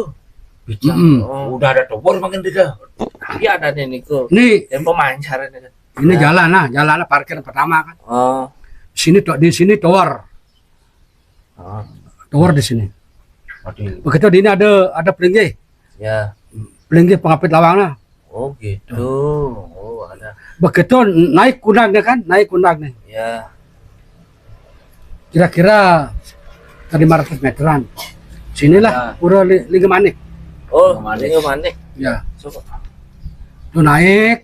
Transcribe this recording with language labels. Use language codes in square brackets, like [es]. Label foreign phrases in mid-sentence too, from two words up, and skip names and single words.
[id] Bisa. Mm-mm. Oh, Udah ada tower makin tidak. iya ada nih Niko. Ini Dan pemancar ini kan. ini Ya. jalan parkir pertama kan. Oh. Di sini tower. Oh. Tower di sini. Waduh. Begitu di ini ada pelinggih. Ya. Pelinggih pengapit lawangnya. Oh gitu. Oh ada. Begitu naik kundangnya kan, naik kundangnya. Ya. Kira-kira 500 meteran. Sinilah pura Lingga Manik. Oh, Lingga Lingga Manik. Ya, Coba, itu naik.